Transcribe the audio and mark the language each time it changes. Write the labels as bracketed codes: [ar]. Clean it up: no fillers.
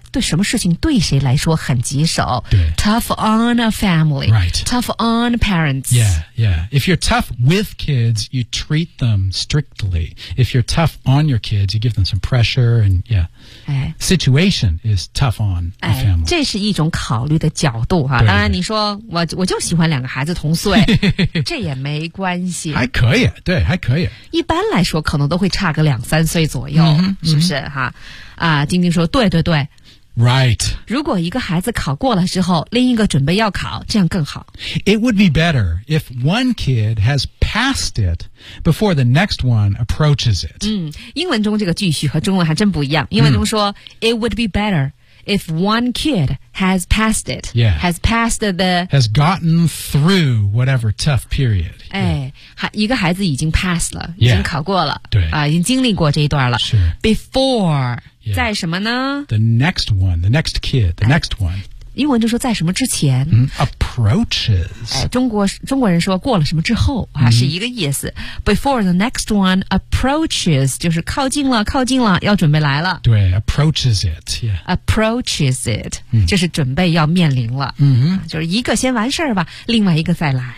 [zh] 对什么事情对谁来说很棘手？对 [en] ，tough on a family. Right. Tough on parents. Yeah, yeah. If you're tough with kids, you treat them strictly. If you're tough on your kids, you give them some pressure and yeah. Situation is tough on a family. [zh] 这是一种考虑的角度哈。当然，你说我就喜欢两个孩子同岁，这也没关系，还可以，对，还可以。一般来说，可能都会差个两三岁左右，是不是哈？晶晶说，对对对 [en] ，right。 [zh] 如果一个孩子考过了之后，另一个准备要考，这样更好。 [en] It would be better if one kid has passed it before the next one approaches it。 [zh] 英文中这个句序和中文还真不一样。英文中说 [en] ，It would be better。If one kid has passed it, yeah, has gotten through whatever tough period. [zh] 一个孩子已经 passed 了，已经考过了，对，已经经历过这一段了。 [en] Sure. [zh] Before, 在什么呢 [en] ？The next one, the next kid, the next one. [zh] 英文就说在什么之前 [en] ，approaches. [zh] 中国人说过了什么之后是一个意思。 [en] Before the next one approaches， [zh] 就是靠近了，要准备来了。 [en] 对 ，approaches it， yeah。 Approaches it， [zh] 就是准备要面临了。就是一个先完事儿吧，另外一个再来。